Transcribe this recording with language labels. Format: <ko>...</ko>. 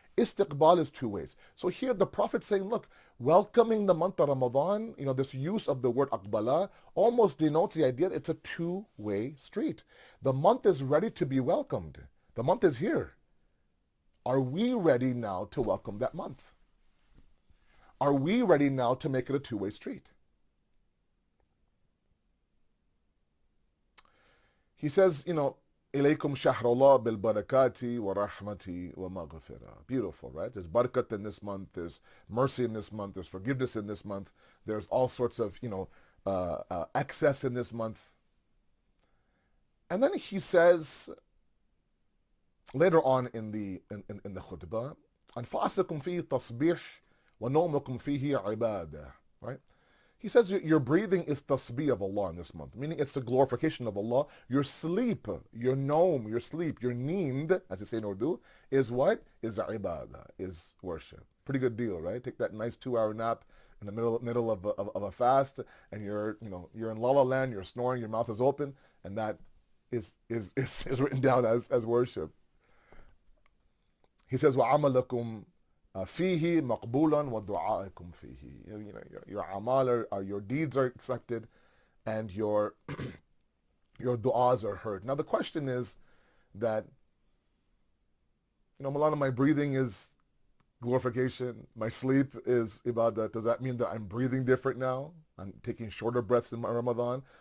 <en>Istiqbal is two ways. So here the Prophet saying, look, welcoming the month of Ramadan, this use of the word aqbala almost denotes the idea that it's a two-way street. The month is ready to be welcomed. The month is here. Are we ready now to welcome that month? Are we ready now to make it a two-way street?</en> <ar>He says, إِلَيْكُمْ شَهْرَ اللَّهِ بِالْبَرَكَاتِ وَرَحْمَةِ وَمَغْفِرَةِ.</ar> <en>Beautiful, right? There's barakat in this month. There's mercy in this month. There's forgiveness in this month. There's all sorts of, excess in this month.</en> <ar>And then he says, later on in the khutbah, أَنْفَاسَكُمْ فِيهِ تَصْبِيحٌ وَنَوْمُكُمْ فِيهِ عِبَادَةٌ. Right?</ar> <en>He says your breathing is tasbih of Allah in this month, meaning it's the glorification of Allah. Your sleep, your noam, your sleep, your neend, as they say in Urdu, is what? Is ibadah, is worship. Pretty good deal, right? Take that nice 2-hour nap in the middle of a fast, and you're in la la land, you're snoring, your mouth is open, and that is written down as worship.</en> <ar>He says, وَعَمَلَكُمْ فِيهِ مَقْبُولًا وَدُعَاءَكُمْ فِيهِ.</ar> <en>Your amal, your deeds are accepted, and your du'as are heard. Now the question is that, Moulana, my breathing is glorification, my sleep is ibadah. Does that mean that I'm breathing different now? I'm taking shorter breaths in my Ramadan?</en>